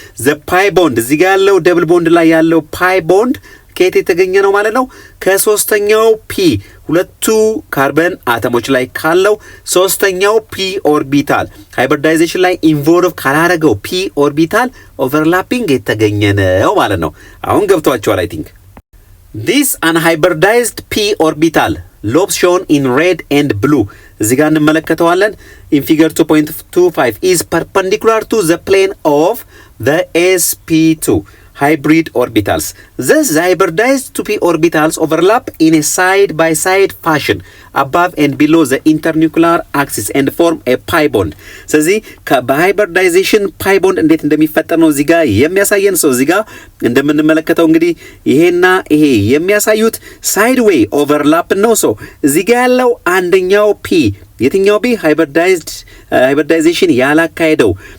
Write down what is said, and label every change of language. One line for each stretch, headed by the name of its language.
Amharic: ዘ ፓይ ቦንድ እዚህ ጋር ያለው ደብል ቦንድ ላይ ያለው ፓይ ቦንድ ከየት የተገኘ ነው ማለት ነው ከሶስተኛው ፒ ሁለቱ ካርበን አተሞች ላይ ካለው ሶስተኛው ፒ ኦርቢታል ሃይብሪዳይዜሽን ላይ ኢንቮልቭ ካላረገው ፒ ኦርቢታል ኦቨርላፒንግ የተገኘ ነው ማለት ነው አሁን ገብቷችኋል አይ ቲንክ
English: this unhybridized p orbital lobes shown in red and blue
Amharic: እዚህ ጋር እንመለከተዋለን
English: in figure 2.25 is perpendicular to the plane of the sp2 hybrid orbitals. Thus, the hybridized 2p orbitals overlap in a side-by-side fashion above and below the internuclear axis and form a pi bond.
Amharic: ስለዚህ በሃይብሪዳይዜሽን ፓይ ቦንድ እንዴት እንደሚፈጠር ነው እዚህ ጋር የሚያሳየን ሰው እዚህ ጋር እንደምንመለከተው እንግዲህ ይሄና ይሄ የሚያሳዩት ሳይድዌይ ኦቨርላፕ ነው ሰው እዚህ ጋር ያለው አንደኛው ፒ የትኛው ቢ ሃይብሪዳይዜሽን ያላካሄደው